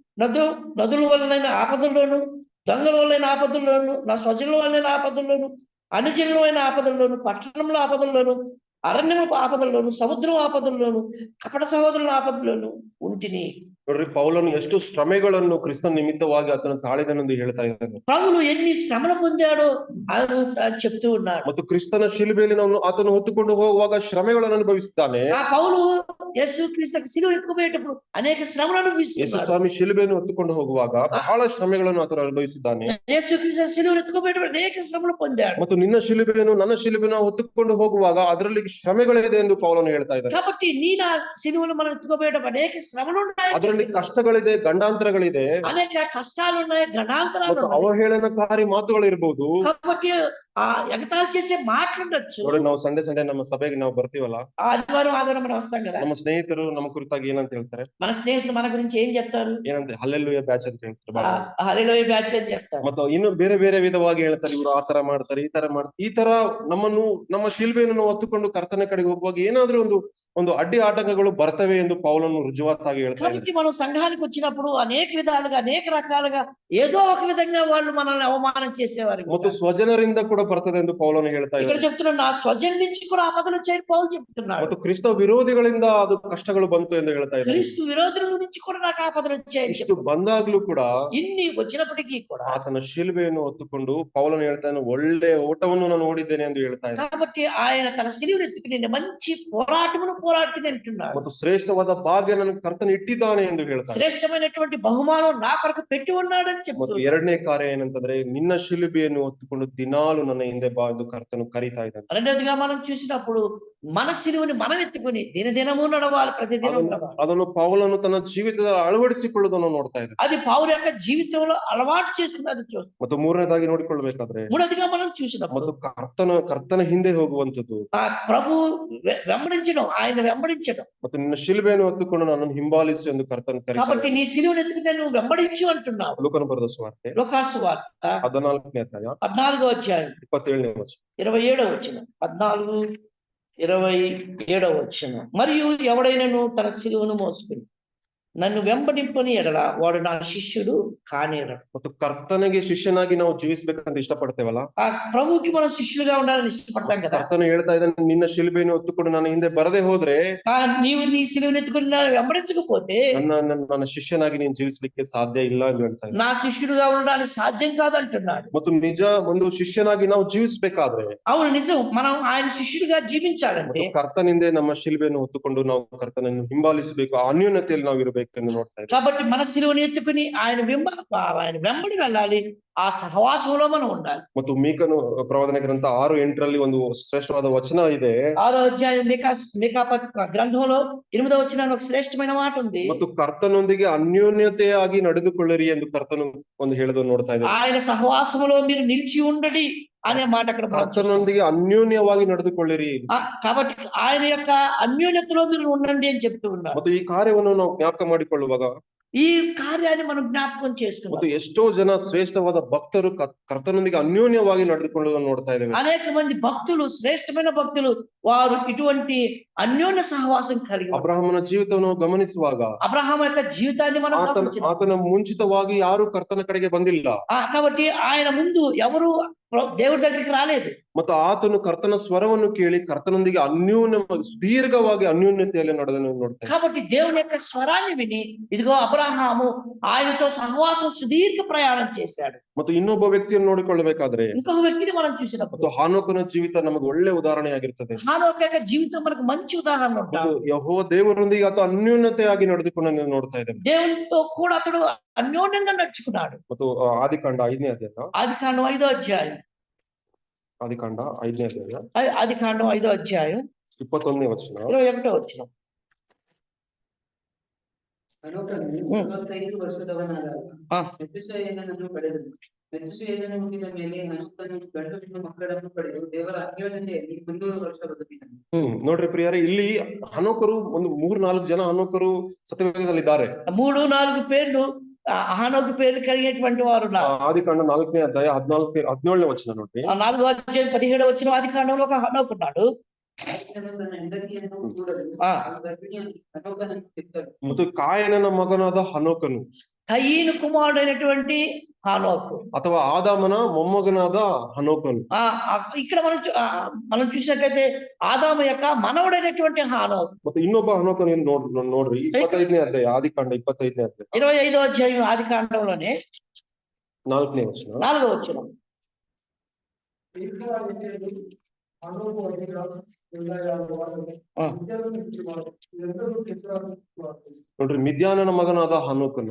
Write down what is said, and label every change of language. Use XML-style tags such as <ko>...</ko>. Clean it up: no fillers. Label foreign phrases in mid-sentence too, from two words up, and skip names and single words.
<te>నదుల వలన ఆపదల్లోను, దొంగల వలన ఆపదల్లోను, నా స్వజనుల వలన ఆపదల్లోను, అనుజనులైన ఆపదల్లోను, పట్టణంలో ఆపదల్లోను, అరణ్యము ఆపదల్లోను, సముద్రం ఆపదల్లోను, కపట సహోదరుల ఆపదల్లోను ఉంటిని.</te> <kn>ನೋಡ್ರಿ, ಪೌಲನು ಎಷ್ಟು ಶ್ರಮೆಗಳನ್ನು ಕ್ರಿಸ್ತನ ನಿಮಿತ್ತವಾಗಿ ಆತನು ತಾಳಿದನೆಂದು ಹೇಳ್ತಾ ಇದ್ದಾನೆ.</kn> <te>పౌలు ఎన్ని శ్రమలు పొందాడో ఆయన చెప్తూ ఉన్నాడు.</te> <kn>ಮತ್ತು ಕ್ರಿಸ್ತನ ಶಿಲುಬೆಯಲ್ಲಿ ಆತನು ಹೊತ್ತುಕೊಂಡು ಹೋಗುವಾಗ ಶ್ರಮೆಗಳನ್ನು ಅನುಭವಿಸುತ್ತಾನೆ.</kn> <te>ఆ పౌలు యేసు క్రీస్తుకు సిలువ ఎత్తుకుపోయేటప్పుడు అనేక శ్రమలు ಯೇಸು అనుభవిస్తున్నాడు.</te> <kn>ಸ್ವಾಮಿ ಶಿಲುಬೆಯನ್ನು ಹೊತ್ತುಕೊಂಡು ಹೋಗುವಾಗ ಬಹಳ ಶ್ರಮೆಗಳನ್ನು ಆತನು ಅನುಭವಿಸಿದ್ದಾನೆ.</kn> <te>యేసు క్రీస్తు సిలువ ఎత్తుకుపోయేటప్పుడు అనేక శ్రమలు పొందాడు.</te> <kn>ಮತ್ತು ನಿನ್ನ ಶಿಲುಬೆಯನ್ನು ನನ್ನ ಶಿಲುಬೆಯನ್ನು ಹೊತ್ತುಕೊಂಡು ಹೋಗುವಾಗ ಅದರಲ್ಲಿ ಶ್ರಮೆಗಳಿದೆ ಎಂದು ಪೌಲನು ಹೇಳ್ತಾ ಇದ್ದಾನೆ.</kn> <te>కాబట్టి నీ నా సిలువను మనం ఎత్తుకుపోయేటప్పుడు అనేక శ్రమలు ఉన్నాయి,</te> <kn>ಅದರಲ್ಲಿ ಕಷ್ಟಗಳಿದೆ, ಗಂಡಾಂತರಗಳಿದೆ,</kn> <te>అనేక కష్టాలు ఉన్నాయి, గణాంతరాలు</te> <kn>ಮತ್ತು</kn> <te>ఉన్నాయి.</te> <kn>ಅವಹೇಳನಕಾರಿ ಮಾತುಗಳು ಇರಬಹುದು.</kn> <te>కాబట్టి ఎగతాళి చేసే మాట్లాడచ్చు.</te> <kn>ನೋಡಿ, ನಾವು ಸಂಡೆ ನಮ್ಮ ಸಭೆಗೆ ನಾವು ಬರ್ತೀವಲ್ಲ,</kn> <te>ఆదివారం మనం వస్తాం కదా,</te> <kn>ನಮ್ಮ ಸ್ನೇಹಿತರು ನಮ್ಮ ಕುರಿತಾಗಿ ಏನಂತ ಹೇಳ್ತಾರೆ?</kn> <te>మన స్నేహితులు మన గురించి ఏం చెప్తారు?</te> <kn>ಏನಂತ ಹಲ್ಲೆಲೂಯಾ ಬ್ಯಾಚ್ ಅಂತ ಹೇಳ್ತಾರೆ.</kn> <te>హల్లెలూయా బ్యాచ్ అని చెప్తారు.</te> <kn>ಮತ್ತು ಇನ್ನು ಬೇರೆ ವಿಧವಾಗಿ ಹೇಳ್ತಾರೆ, ಇವರು ಆತರ ಮಾಡ್ತಾರೆ, ಈ ತರ ನಮ್ಮನ್ನು ನಮ್ಮ ಶಿಲ್ಬೆಯನ್ನು ಹೊತ್ತುಕೊಂಡು ಕರ್ತನ ಕಡೆಗೆ ಹೋಗುವಾಗ ಏನಾದ್ರೂ ಒಂದು ಒಂದು ಅಡ್ಡಿ ಆಟಂಕಗಳು ಬರ್ತವೆ ಎಂದು ಪೌಲನು ರುಜುವಾತಾಗಿ ಹೇಳ್ತಾ ಇದ್ದಾನೆ.</kn> <te>కాబట్టి మనం సంఘానికి వచ్చినప్పుడు అనేక విధాలుగా అనేక రకాలుగా ఏదో ఒక విధంగా వాళ్ళు మనల్ని అవమానం చేసేవారు.</te> <kn>ಮತ್ತು ಸ್ವಜನರಿಂದ ಕೂಡ ಬರ್ತದೆ ಎಂದು ಪೌಲನು ಹೇಳ್ತಾ</kn> <te>ఇక్కడ</te> <kn>ಇದ್ದಾನೆ.</kn> <te>చెప్తున్నాడు నా స్వజన్ నుంచి కూడా ఆపదలు వచ్చాయని పౌలు చెప్తున్నాడు.</te> <kn>ಮತ್ತು ಕ್ರಿಸ್ತ ವಿರೋಧಿಗಳಿಂದ ಅದು ಕಷ್ಟಗಳು ಬಂತು ಎಂದು ಹೇಳ್ತಾ ಇದ್ದಾನೆ.</kn> <te>క్రీస్తు విరోధుల నుంచి కూడా నాకు ఆపదలు వచ్చాయని</te> <kn>ಇಷ್ಟು ಬಂದಾಗ್ಲೂ ಕೂಡ</kn> <te>ఇన్ని వచ్చినప్పటికీ కూడా</te> <kn>ಆತನ ಶಿಲುಬೆಯನ್ನು ಹೊತ್ತುಕೊಂಡು ಪೌಲನು ಹೇಳ್ತಾನೆ, ಒಳ್ಳೆ ಓಟವನ್ನು ನಾನು ಓಡಿದ್ದೇನೆ ಎಂದು ಹೇಳ್ತಾ ಇದ್ದಾನೆ.</kn> <te>కాబట్టి ఆయన తన సిలువను ఎత్తుకుని నేను మంచి పోరాటమును పోరాడుతూనే అంటున్నాడు.</te> <kn>ಮತ್ತು ಶ್ರೇಷ್ಠವಾದ ಭಾಗ್ಯ ನನ್ನ ಕರ್ತನು ಇಟ್ಟಿದ್ದಾನೆ ಎಂದು ಹೇಳ್ತಾನೆ.</kn> <te>శ్రేష్టమైనటువంటి బహుమానం నా కొరకు పెట్టి ఉన్నాడని</te> <kn>ಮತ್ತು</kn> <te>చెప్తున్నాడు.</te> <kn>ಎರಡನೇ ಕಾರ್ಯ ಏನಂತಂದ್ರೆ, ನಿನ್ನ ಶಿಲುಬೆಯನ್ನು ಹೊತ್ತುಕೊಂಡು ದಿನಾಲು ನನ್ನ ಹಿಂದೆ ಬಾ ಎಂದು ಕರ್ತನು ಕರೀತಾ ಇದ್ದಾನೆ.</kn> <te>రెండోదిగా మనం చూసినప్పుడు మన సిలువని మనం ఎత్తుకుని దినదినము నడవాలి, ప్రతిదినం నడవాలి.</te> <kn>ಅದನ್ನು ಪೌಲನು ತನ್ನ ಜೀವಿತದಲ್ಲಿ ಅಳವಡಿಸಿಕೊಳ್ಳುವುದನ್ನು ನೋಡ್ತಾ ಇದ್ದಾನೆ.</kn> <te>అది పౌలు యొక్క జీవితంలో అలవాటు చేసుకున్నది చూస్తాం.</te> <kn>ಮತ್ತು ಮೂರನೇದಾಗಿ ನೋಡಿಕೊಳ್ಬೇಕಾದ್ರೆ,</kn> <te>మూడోదిగా మనం చూసినప్పుడు</te> <kn>ಮತ್ತು ಕರ್ತನ ಹಿಂದೆ ಹೋಗುವಂತದ್ದು,</kn> <te>ఆ ప్రభు వెంబడించడం, ఆయన వెంబడించడం.</te> <kn>ಮತ್ತು ನಿನ್ನ ಶಿಲುಬೆಯನ್ನು ಹೊತ್ತುಕೊಂಡು ನನ್ನನ್ನು ಹಿಂಬಾಲಿಸು ಎಂದು ಕರ್ತನು</kn> <te>కాబట్టి</te> <kn>ಕರೀತಾನೆ.</kn> <te>నీ సిలువను ఎత్తుకుని నువ్వు వెంబడించు అంటున్నావు.</te> <kn>ಲೂಕನ ಬರೆದ ಸುವಾರ್ತೆ</kn> <te>లూకాసు వార్త</te> <kn>14ನೇ ಅಧ್ಯಾಯ</kn> <te>14వ అధ్యాయం</te> <kn>27ನೇ ವಚನ.</kn> <te>27వ వచనం. 14:27వ వచనం. మరియు ఎవడైనను తన సిలువను మోసుకుని నన్ను వెంబడింపని ఎడల వాడు నా శిష్యుడు కానేరడు.</te> <kn>ಮತ್ತು ಕರ್ತನಿಗೆ ಶಿಷ್ಯನಾಗಿ ನಾವು ಜೀವಿಸಬೇಕಂತ ಇಷ್ಟಪಡ್ತೇವಲ್ಲ,</kn> <te>ఆ ప్రభువుకి మనం శిష్యులుగా ఉండాలని ఇష్టపడతాం కదా.</te> <kn>ಕರ್ತನು ಹೇಳ್ತಾ ಇದ್ದಾನೆ, ನಿನ್ನ ಶಿಲುಬೆಯನ್ನು ಹೊತ್ತುಕೊಂಡು ನನ್ನ ಹಿಂದೆ ಬರದೆ ಹೋದ್ರೆ</kn> <te>నీవు నీ సిలువను ఎత్తుకుని నన్ను వెంబడించకపోతే</te> <kn>ನನ್ನ ಶಿಷ್ಯನಾಗಿ ನೀನು ಜೀವಿಸಲಿಕ್ಕೆ ಸಾಧ್ಯ ಇಲ್ಲ ಎಂದು ಹೇಳ್ತಾ ಇದ್ದಾನೆ.</kn> <te>నా శిష్యుడుగా ఉండడానికి సాధ్యం కాదు అంటున్నాడు.</te> <kn>ಮತ್ತು ನಿಜ ಒಂದು ಶಿಷ್ಯನಾಗಿ ನಾವು ಜೀವಿಸಬೇಕಾದ್ರೆ,</kn> <te>అవును నిజం, మనం ఆయన శిష్యుడిగా జీవించాలంటే</te> <kn>ಕರ್ತನಿಂದೆ ನಮ್ಮ ಶಿಲುಬೆಯನ್ನು ಹೊತ್ತುಕೊಂಡು ನಾವು ಕರ್ತನನ್ನು ಹಿಂಬಾಲಿಸಬೇಕು, ಆ ಅನ್ಯೋನ್ಯತೆಯಲ್ಲಿ ನಾವು ಇರಬೇಕು ಎಂದು ನೋಡ್ತಾ ಇದ್ದೇವೆ.</kn> <te>కాబట్టి మన సిలువను ఎత్తుకుని ఆయన వెంబడి వెళ్ళాలి, ఆ సహవాసంలో మనం ఉండాలి.</te> <kn>ಮತ್ತು ಮೀಕನು ಪ್ರವಾದನೆ ಗ್ರಂಥ 6:8 ಒಂದು ಶ್ರೇಷ್ಠವಾದ ವಚನ ಇದೆ.</kn> <te>6వ అధ్యాయం మీకా గ్రంథంలో 8వ వచనంలో ఒక శ్రేష్టమైన మాట ఉంది.</te> <kn>ಮತ್ತು ಕರ್ತನೊಂದಿಗೆ ಅನ್ಯೋನ್ಯತೆಯಾಗಿ ನಡೆದುಕೊಳ್ಳಿರಿ ಎಂದು ಕರ್ತನು ಒಂದು ಹೇಳೋದನ್ನು ನೋಡ್ತಾ ಇದ್ದೇವೆ.</kn> <te>ఆయన సహవాసంలో మీరు నిలిచి ఉండడి అనే మాట అక్కడ మనం చూస్తాం.</te> <kn>ಕರ್ತನೊಂದಿಗೆ ಅನ್ಯೋನ್ಯವಾಗಿ ನಡೆದುಕೊಳ್ಳಿರಿ.</kn> <te>కాబట్టి ఆయన యొక్క అన్యోన్యతలో మీరు ఉండండి అని చెప్తూ ఉన్నారు.</te> <kn>ಮತ್ತು ಈ ಕಾರ್ಯವನ್ನು ನಾವು ಜ್ಞಾಪಕ ಮಾಡಿಕೊಳ್ಳುವಾಗ,</kn> <te>ఈ కార్యాన్ని మనం జ్ఞాపకం</te> <kn>ಮತ್ತು</kn> <te>చేసుకున్నాం.</te> <kn>ಎಷ್ಟೋ ಜನ ಶ್ರೇಷ್ಠವಾದ ಭಕ್ತರು ಕರ್ತನೊಂದಿಗೆ ಅನ್ಯೋನ್ಯವಾಗಿ ನಡೆದುಕೊಳ್ಳುವುದನ್ನು ನೋಡ್ತಾ ಇದ್ದೇವೆ.</kn> <te>అనేక మంది భక్తులు, శ్రేష్టమైన భక్తులు, వారు ఇటువంటి అన్యోన్య సహవాసం కలిగి ఉన్నారు.</te> <kn>ಅಬ್ರಹಾಮನ ಜೀವಿತವನ್ನು ಗಮನಿಸುವಾಗ,</kn> <te>అబ్రహాం యొక్క జీవితాన్ని మనం గమనించాలి.</te> <kn>ಆತನ ಮುಂಚಿತವಾಗಿ ಯಾರು ಕರ್ತನ ಕಡೆಗೆ ಬಂದಿಲ್ಲ.</kn> <te>కాబట్టి ఆయన ముందు ఎవరు దేవుడి దగ్గరికి రాలేదు.</te> <kn>ಮತ್ತು ಆತನು ಕರ್ತನ ಸ್ವರವನ್ನು ಕೇಳಿ ಕರ್ತನೊಂದಿಗೆ ಅನ್ಯೋನ್ಯವಾಗಿ ಸುದೀರ್ಘವಾಗಿ ಅನ್ಯೋನ್ಯತೆಯಲ್ಲಿ ನಡೆದನ್ನು ನೋಡ್ತಾ ಇದ್ದೇವೆ.</kn> <te>కాబట్టి దేవుని యొక్క స్వరాన్ని విని ఇదిగో అబ్రహాము ఆయనతో సహవాసం సుదీర్ఘ ప్రయాణం చేశాడు.</te> <kn>ಮತ್ತು ಇನ್ನೊಬ್ಬ ವ್ಯಕ್ತಿಯನ್ನು ನೋಡಿಕೊಳ್ಳಬೇಕಾದ್ರೆ,</kn> <te>ఇంకొక వ్యక్తిని మనం చూసినప్పుడు</te> <kn>ಮತ್ತು ಹಾನೋಕನ ಜೀವಿತ ನಮಗೆ ಒಳ್ಳೆ ಉದಾಹರಣೆಯಾಗಿರ್ತದೆ.</kn> <te>హానోకు యొక్క జీవితం మనకు మంచి ఉదాహరణ</te> <kn>ಮತ್ತು</kn> <te>ఉంటాడు.</te> <kn>ಯೆಹೋವ ದೇವರೊಂದಿಗೆ ಆತ ಅನ್ಯೋನ್ಯತೆಯಾಗಿ ನಡೆದುಕೊಂಡು ನೋಡ್ತಾ ಇದ್ದೇವೆ.</kn> <te>దేవునితో కూడా అతడు అన్యోన్యంగా నడుచుకున్నాడు.</te> <kn>ಮತ್ತು ಆದಿಕಾಂಡ 5ನೇ ಅಧ್ಯಾಯ,</kn> <te>ఆదికాండం 5వ అధ్యాయం,</te> <kn>ಆದಿಕಾಂಡ 5ನೇ ಅಧ್ಯಾಯ</kn> <te>ఆదికాండం 5వ అధ్యాయం</te> <kn>21ನೇ ವಚನ.</kn> <te>21వ వచనం.</te> <kn>ಹನೋಕನು 45 ವರ್ಷದವನಾದಾಗ ಮೆತುಸೆಲನನ್ನು ಪಡೆದನು. ಮೆತುಸೆಲನ ಹುಟ್ಟಿದ ಮೇಲೆ ಹನೋಕನು ಗಂಡು ಹೆಣ್ಣು ಮಕ್ಕಳನ್ನು ಪಡೆದು ದೇವರ ಅನ್ಯೋನ್ಯತೆಯಲ್ಲಿ 300 ವರ್ಷ ಬದುಕಿದನು. ನೋಡ್ರಿ ಪ್ರಿಯರೇ, ಇಲ್ಲಿ ಹನೋಕರು ಒಂದು 3-4 ಜನ ಹನೋಕರು ಸತ್ಯವೇದದಲ್ಲಿದ್ದಾರೆ.</kn> <te>3-4 పేర్లు హానోకు పేర్లు కలిగినటువంటి వారు ఉన్నారు.</te> <kn>ಆದಿಕಾಂಡ 4ನೇ ಅಧ್ಯಾಯ 17ನೇ ವಚನ ನೋಡ್ರಿ.</kn> <te>4వ అధ్యాయం 17వ వచనం. ఆదికాండంలో ఒక హానోకు ఉన్నాడు.</te> <kn>ತನ್ನ ಹೆಂಡತಿಯನ್ನು ಕೂಡಲು ಗರ್ಭಿಣಿಯ ಹನೋಕನನ್ನು ಹೆತ್ತಳು. ಮತ್ತು ಕಾಯನನ ಮಗನಾದ ಹನೋಕನು,</kn> <te>కయీను కుమారుడైనటువంటి హానోకు,</te> <kn>ಅಥವಾ ಆದಾಮನ ಮೊಮ್ಮಗನಾದ ಹನೋಕನು.</kn> <te>ఇక్కడ మనం చూసినట్లయితే ఆదాము యొక్క మనవడైనటువంటి హానోకు.</te> <kn>ಮತ್ತು ಇನ್ನೊಬ್ಬ ಹನೋಕನು ನೋಡ್ರಿ 25ನೇ ಅಧ್ಯಾಯ, ಆದಿಕಾಂಡ 25ನೇ ಅಧ್ಯಾಯ</kn> <te>25వ అధ్యాయం ఆదికాండంలోనే</te> <kn>4ನೇ ವಚನ.</kn> <te>4వ వచనం.</te> <kn>ನೋಡ್ರಿ, ಮಿದ್ಯಾನನ ಮಗನಾದ ಹನೋಕನು,</kn>